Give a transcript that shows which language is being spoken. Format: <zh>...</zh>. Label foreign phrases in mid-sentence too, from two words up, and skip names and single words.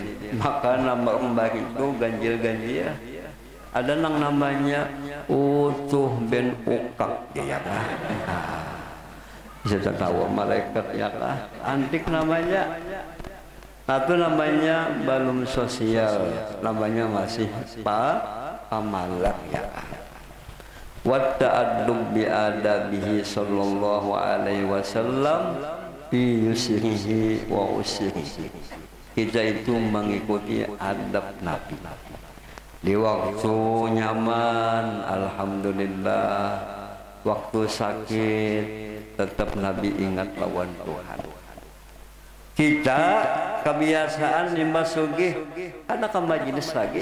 <bjn>Maka nama orang itu ganjil-ganjil. Ada nang namanya Utuh bin Ukak ya kah? Bisa tahu malaikat ya kah? Antik namanya. Satu namanya belum sosial, namanya masih pamalak ya kah?</bjn> <ar>وتأدب بأدبه صلى الله عليه وسلم في يسره وعسره.</ar> <bjn>Kita itu mengikuti adab Nabi. Di waktu nyaman, alhamdulillah. Waktu sakit, tetap Nabi ingat lawan Tuhan. Kita kebiasaan nimba sugih, ada ke majelis lagi.</bjn>